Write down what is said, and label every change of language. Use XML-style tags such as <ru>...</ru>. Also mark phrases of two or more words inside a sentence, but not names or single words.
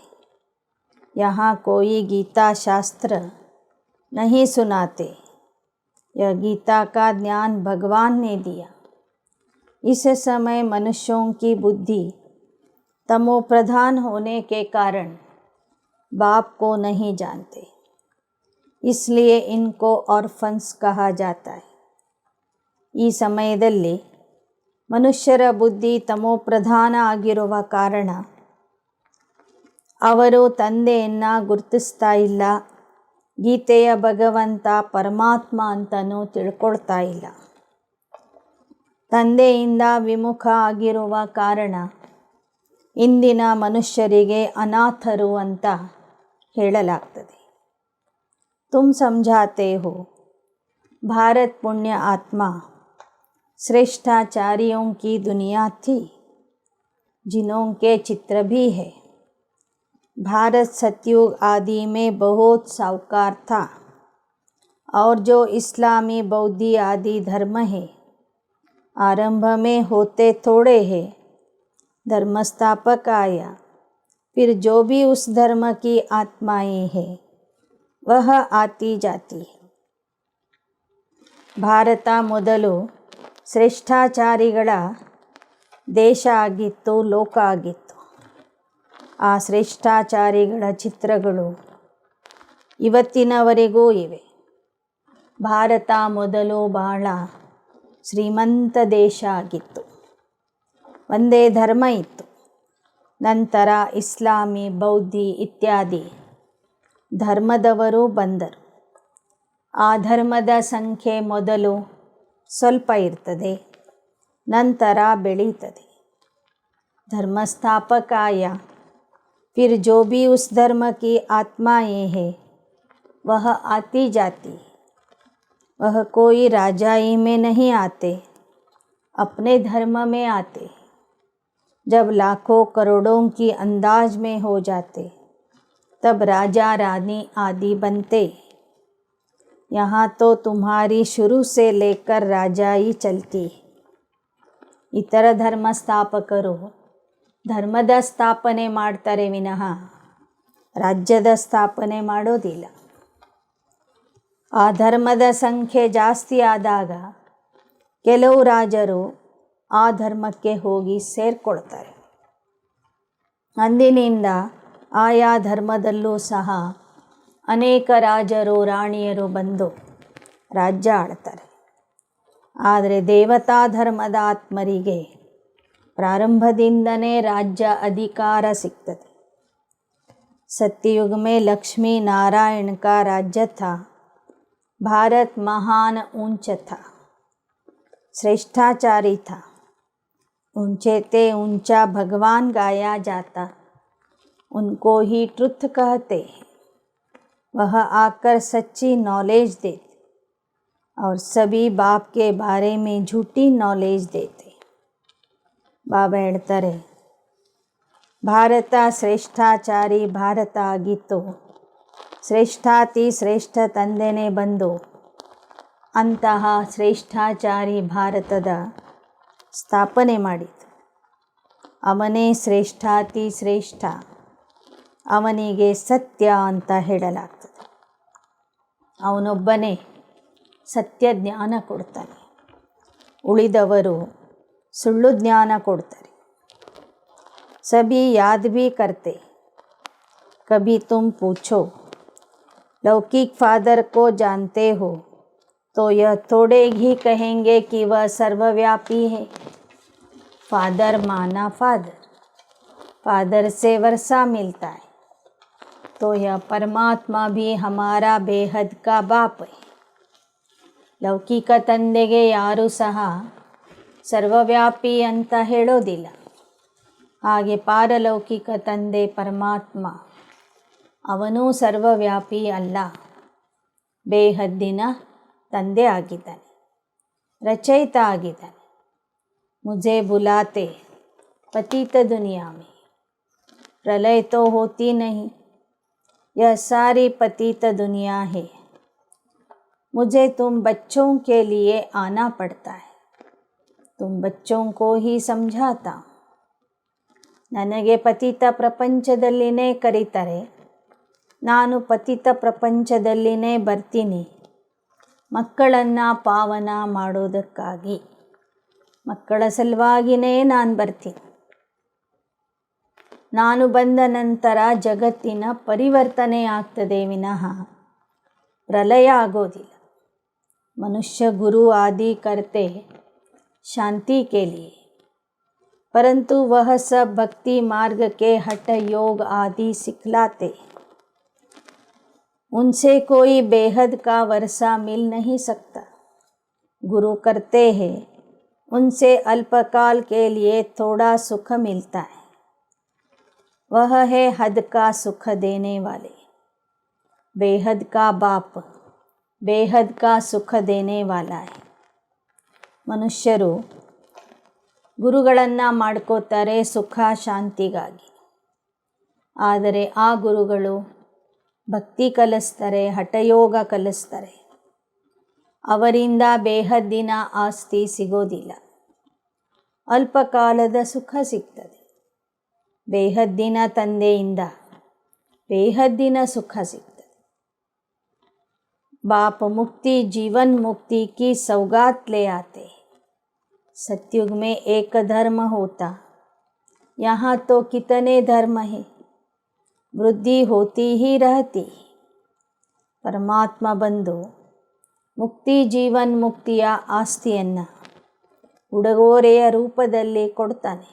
<hi>यहाँ कोई गीता शास्त्र नहीं सुनाते, यह गीता का ज्ञान भगवान ने दिया. इस समय मनुष्यों की बुद्धि तमो प्रधान होने के कारण बाप को नहीं जानते, इसलिए इनको ऑर्फन्स कहा जाता है.</hi> <kn>ಈ ಸಮಯದಲ್ಲಿ ಮನುಷ್ಯರ ಬುದ್ಧಿ ತಮೋಪ್ರಧಾನ ಆಗಿರುವ ಕಾರಣ ಅವರು ತಂದೆಯನ್ನು ಗುರುತಿಸ್ತಾ ಇಲ್ಲ, ಗೀತೆಯ ಭಗವಂತ ಪರಮಾತ್ಮ ಅಂತಲೂ ತಿಳ್ಕೊಳ್ತಾ ಇಲ್ಲ. ತಂದೆಯಿಂದ ವಿಮುಖ ಆಗಿರುವ ಕಾರಣ ಇಂದಿನ ಮನುಷ್ಯರಿಗೆ ಅನಾಥರು ಅಂತ ಹೇಳಲಾಗ್ತದೆ.</kn> <hi>तुम समझाते हो भारत पुण्य आत्मा श्रेष्ठाचार्यों की दुनिया थी जिन्हों के चित्र भी है. भारत सतयुग आदि में बहुत साहूकार था और जो इस्लामी बौद्धी आदि धर्म है आरंभ में होते थोड़े हैं. धर्मस्थापक आया, फिर जो भी उस धर्म की आत्माएं हैं वह आती जाती है.</hi> <kn>ಭಾರತ ಮೊದಲು ಶ್ರೇಷ್ಠಾಚಾರಿಗಳ ದೇಶ ಆಗಿತ್ತು, ಲೋಕ ಆಗಿತ್ತು. ಆ ಶ್ರೇಷ್ಠಾಚಾರಿಗಳ ಚಿತ್ರಗಳು ಇವತ್ತಿನವರೆಗೂ ಇವೆ. ಭಾರತ ಮೊದಲು ಬಹಳ ಶ್ರೀಮಂತ ದೇಶ ಆಗಿತ್ತು. ಒಂದೇ ಧರ್ಮ ಇತ್ತು. ನಂತರ ಇಸ್ಲಾಮಿ, ಬೌದ್ಧಿ ಇತ್ಯಾದಿ ಧರ್ಮದವರು ಬಂದರು. ಆ ಧರ್ಮದ ಸಂಖ್ಯೆ ಮೊದಲು ಸ್ವಲ್ಪ ಇರ್ತದೆ, ನಂತರ ಬೆಳೀತದೆ.</kn> <hi>धर्मस्थापक आया, फिर जो भी उस धर्म की आत्माएं हैं वह आती जाती. वह कोई राजाई में नहीं आते, अपने धर्म में आते. जब लाखों करोड़ों की अंदाज में हो जाते तब राजा रानी आदि बनते. यहाँ तो तुम्हारी शुरू से लेकर राजाई चलती.</hi> <kn>इतर ಧರ್ಮಸ್ಥಾಪಕರು ಧರ್ಮದ ಸ್ಥಾಪನೆ ಮಾಡ್ತಾರೆ ವಿನಃ ರಾಜ್ಯದ ಸ್ಥಾಪನೆ ಮಾಡೋದಿಲ್ಲ. ಆ ಧರ್ಮದ ಸಂಖ್ಯೆ ಜಾಸ್ತಿ ಆದಾಗ ಕೆಲವು ರಾಜರು ಆ ಧರ್ಮಕ್ಕೆ ಹೋಗಿ ಸೇರಿಕೊಳ್ತಾರೆ. ಅಂದಿನಿಂದ ಆಯಾ ಧರ್ಮದಲ್ಲೂ ಸಹ ಅನೇಕ ರಾಜರು ರಾಣಿಯರು ಬಂದು ರಾಜ್ಯ ಆಳ್ತಾರೆ. ಆದರೆ ದೇವತಾ ಧರ್ಮದ ಆತ್ಮರಿಗೆ ಪ್ರಾರಂಭದಿಂದನೇ ರಾಜ್ಯ ಅಧಿಕಾರ ಸಿಗ್ತದೆ.</kn> <hi>सत्ययुग में लक्ष्मी नारायण का राज्य था. भारत महान ऊंच था, श्रेष्ठाचारी था. ऊंचे ते ऊंचा भगवान गाया जाता, उनको ही ट्रुथ कहते हैं. वह आकर सच्ची नॉलेज देते और सभी बाप के बारे में झूठी नॉलेज देते.</hi> <kn>ಬಾಬಾ ಹೇಳ್ತಾರೆ, ಭಾರತ ಶ್ರೇಷ್ಠಾಚಾರಿ ಭಾರತ ಆಗಿತ್ತು. ಶ್ರೇಷ್ಠಾತಿ ಶ್ರೇಷ್ಠ ತಂದೆನೇ ಬಂದು ಅಂತಹ ಶ್ರೇಷ್ಠಾಚಾರಿ ಭಾರತದ ಸ್ಥಾಪನೆ ಮಾಡಿತು. ಅವನೇ ಶ್ರೇಷ್ಠಾತಿ ಶ್ರೇಷ್ಠ. ಅವನಿಗೆ ಸತ್ಯ ಅಂತ ಹೇಳಲಾಗ್ತದೆ. ಅವನೊಬ್ಬನೇ ಸತ್ಯ ಜ್ಞಾನ ಕೊಡ್ತಾನೆ, ಉಳಿದವರು ಸುಳ್ಳು ಜ್ಞಾನ ಕೊಡ್ತಾರೆ.</kn> <hi>सभी याद भी करते. कभी तुम पूछो लौकिक फादर को जानते हो तो यह थोड़े ही कहेंगे कि वह सर्वव्यापी है. फादर माना फादर, फादर से वर्षा मिलता है तो यह परमात्मा भी हमारा बेहद का बाप है.</hi> <kn>ಲೌಕಿಕ ತಂದೆಗೆ ಯಾರೂ ಸಹ ಸರ್ವವ್ಯಾಪಿ ಅಂತ ಹೇಳೋದಿಲ್ಲ. ಹಾಗೆ ಪಾರಲೌಕಿಕ ತಂದೆ ಪರಮಾತ್ಮ ಅವನೂ ಸರ್ವವ್ಯಾಪಿ ಅಲ್ಲ, ಬೇಹದ್ದಿನ ತಂದೆ ಆಗಿದ್ದಾನೆ, ರಚಯಿತ ಆಗಿದ್ದಾನೆ.</kn> <hi>ಮುझे बुलाते पतित दुनिया में प्रलय तो होती नहीं, यह सारी पतित दुनिया है. मुझे तुम बच्चों के लिए आना पड़ता है, तुम बच्चों को ही समझाता हूँ.</hi> <kn>ನನಗೆ ಪತಿತ ಪ್ರಪಂಚದಲ್ಲಿನೇ ಕರೀತಾರೆ, ನಾನು ಪತಿತ ಪ್ರಪಂಚದಲ್ಲಿನೇ ಬರ್ತೀನಿ ಮಕ್ಕಳನ್ನು ಪಾವನ ಮಾಡೋದಕ್ಕಾಗಿ. ಮಕ್ಕಳ ಸಲುವಾಗಿಯೇ ನಾನು ಬರ್ತೀನಿ. ನಾನು ಬಂದ ನಂತರ ಜಗತ್ತಿನ ಪರಿವರ್ತನೆ ಆಗ್ತದೆ ವಿನಃ ಪ್ರಲಯ ಆಗೋದಿಲ್ಲ.</kn> <hi>मनुष्य गुरु आदि करते शांति के लिए, परंतु वह सब भक्ति मार्ग के हठ योग आदि सिखलाते. उनसे कोई बेहद का वर्षा मिल नहीं सकता. गुरु करते हैं, उनसे अल्पकाल के लिए थोड़ा सुख मिलता है. वह है हद का सुख देने वाले। बेहद का बाप बेहद का सुख देने वाला है.</hi> <kn>ಮನುಷ್ಯರು ಗುರುಗಳನ್ನು ಮಾಡ್ಕೋತಾರೆ ಸುಖ ಶಾಂತಿಗಾಗಿ. ಆದರೆ ಆ ಗುರುಗಳು ಭಕ್ತಿ ಕಲಿಸ್ತಾರೆ, ಹಠಯೋಗ ಕಲಿಸ್ತಾರೆ. ಅವರಿಂದ ಬೇಹದ್ದಿನ ಆಸ್ತಿ ಸಿಗೋದಿಲ್ಲ, ಅಲ್ಪಕಾಲದ ಸುಖ ಸಿಗ್ತದೆ. ಬೇಹದ್ದಿನ ತಂದೆಯಿಂದ ಬೇಹದ್ದಿನ ಸುಖ ಸಿಗ್ತದೆ.</kn> <hi>बाप मुक्ति जीवन मुक्ति की सौगात ले आते. सतयुग में एक धर्म होता, यहाँ तो कितने धर्म है, वृद्धि होती ही रहती.</hi> <kn>परमात्मा ಬಂದು ಮುಕ್ತಿ ಜೀವನ್ ಮುಕ್ತಿಯ ಆಸ್ತಿಯನ್ನು ಉಡುಗೊರೆಯ ರೂಪದಲ್ಲಿ ಕೊಡ್ತಾನೆ.</kn>